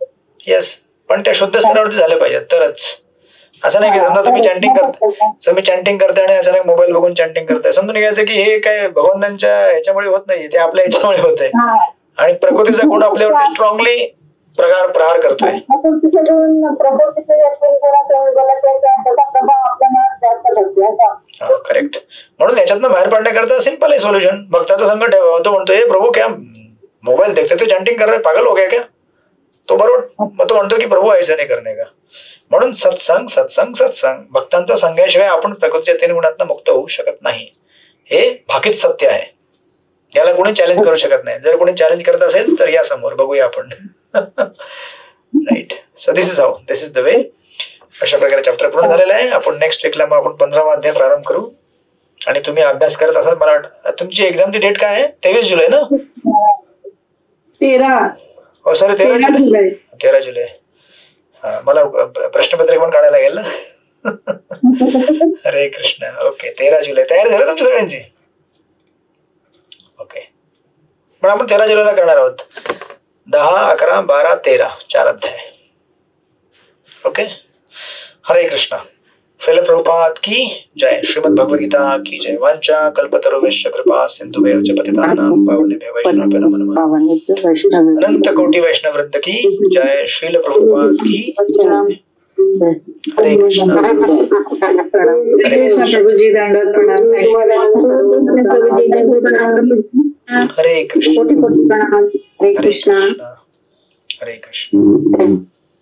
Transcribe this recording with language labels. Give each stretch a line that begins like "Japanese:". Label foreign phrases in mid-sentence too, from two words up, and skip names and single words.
Marathi: येस, पण त्या शुद्ध स्तरावरती झाले पाहिजेत तरच. असं नाही की समजा तुम्ही चॅन्टिंग करता, तुम्ही चॅन्टिंग करताय आणि अचानक मोबाईल बघून चॅन्टिंग करताय, समजून घ्यायचं की हे काय भगवंतांच्या ह्याच्यामुळे होत नाही, ते आपल्या ह्याच्यामुळे होत आहे. आणि प्रकृतीचा गुण आपल्यावरती स्ट्रॉंगली प्रहार करतोय. करेक्ट. म्हणून याच्यातनं बाहेर पडण्याकरता सिंपल आहे सोल्युशन, भक्ताचा संग ठेवा. तो म्हणतो
Hindi: हे प्रभू क्या मोबाईल देखते तो चॅन्टिंग कर रहे, पागल हो गया क्या?
Marathi: तो बरोबर मग तो म्हणतो की प्रभू
Hindi: ऐसा नाही करणे का.
Marathi: म्हणून सत्संग सत्संग सत्संग, भक्तांचा संघाशिवाय आपण प्रकृतीच्या 3 गुणांना मुक्त होऊ शकत नाही. हे भाकीत सत्य आहे, याला कोणी चॅलेंज करू शकत नाही. जर कोणी चॅलेंज करत असेल तर या समोर बघूया आपण. राईट.
English: so this is the way.
Marathi: अशा प्रकारे चॅप्टर पूर्ण झालेला आहे. आपण
English: next weekला
Marathi: मग आपण 15वा अध्याय प्रारंभ करू. आणि तुम्ही अभ्यास करत असाल, मला तुमची एक्झामची डेट काय आहे? 23 जुलै ना? 13 जुलै. 13 जुलै. हा, मला प्रश्नपत्रिका पण काढायला लागेल ना. हरे कृष्ण. ओके, 13 जुलै. तयारी झाली तुमची सगळ्यांची? ओके, पण आपण 13 जुलैला करणार आहोत. 10, 11, 12, 13 4 अध्याय. ओके. हरे कृष्ण.
Hindi: श्रील प्रभुपाद की जय. श्रीमद् भगवद गीता की जय.
Sanskrit: वांछा कल्पतरुभ्यश्च कृपा सिंधुभ्यो च पतितानां पावनेभ्यो वैष्णवेभ्यो नमो नमः.
Hindi: अनंत कोटि वैष्णव वृंद की जय. श्रील प्रभुपाद की जय. हरे कृष्ण. हरे कृष्ण. हरे कृष्ण. हरे कृष्ण. हरे कृष्ण.